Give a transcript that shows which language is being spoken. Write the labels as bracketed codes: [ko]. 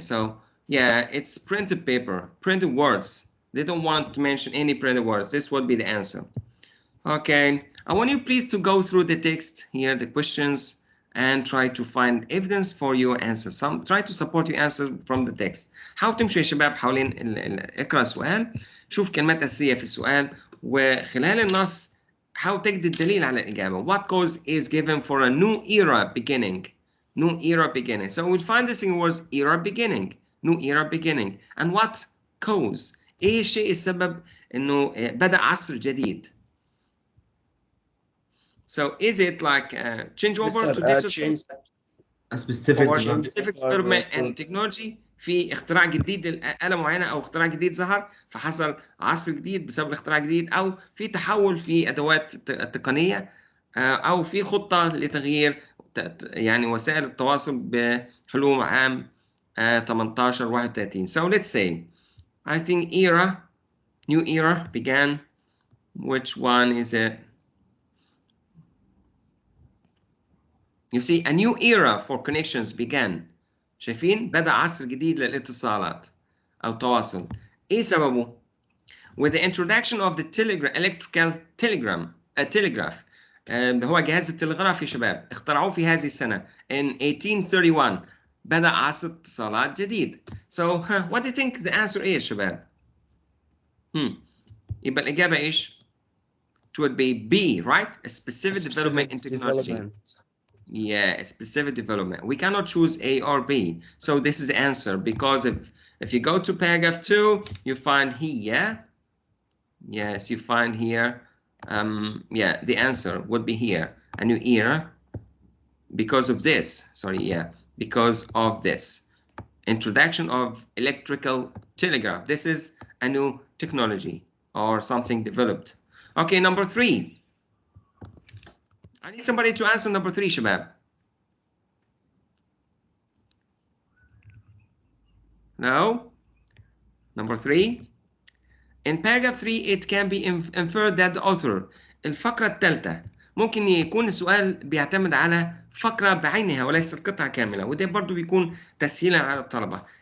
[en] So yeah, it's printed paper, printed words. They don't want to mention any printed words. This would be the answer. Okay, I want you please to go through the text here, the questions, and try to find evidence for your answer. Try to support your answer from the text. [ar] حاول تمشوا يا شباب حوالين اقرأ السؤال، شوف كلمات أساسية في السؤال، وخلال النص حاول تجد الدليل على الإجابة. [en] What cause is given for a new era beginning? New era beginning. So we'll find this in words era beginning, new era beginning. And what cause? [ar] إيه الشيء السبب إنه بدأ عصر جديد؟ [en] So is it like a changeover to digital a specific or specific development and technology؟ [ar] في اختراع جديد لآلة معينة أو اختراع جديد ظهر فحصل عصر جديد بسبب الاختراع الجديد، أو في تحول في أدوات التقنية، أو في خطة لتغيير يعني وسائل التواصل بحلول عام 1831. [en] So let's say I think new era began. Which one is it? You see, a new era for connections began. [ar] شايفين؟ بدأ عصر جديد للاتصالات أو التواصل. إيه سببه؟ [en] With the introduction of the electrical telegraph. [ar] اللي هو جهاز التلغراف يا شباب، اخترعوه في هذه السنة [en] in 1831. [ar] بدأ عصر اتصالات جديد. [en] So, what do you think the answer is شباب؟ [ar] يبقى الإجابة إيش؟ [en] It would be B, right? A specific development in technology. Yeah, a specific development. We cannot choose A or B. So this is the answer, because if you go to paragraph 2, you find here. Yes, you find here. Yeah, the answer would be here. A new era because of this. Sorry, yeah, because of this. Introduction of electrical telegraph. This is a new technology or something developed. Okay, number 3. I need somebody to answer number 3, Shabab. No? Number 3. In paragraph 3, it can be inferred that the author. [ar] الفقرة الثالثة ممكن يكون السؤال بيعتمد على فقرة بعينها وليس القطعة كاملة، وده برضو بيكون تسهيلا على الطلبة.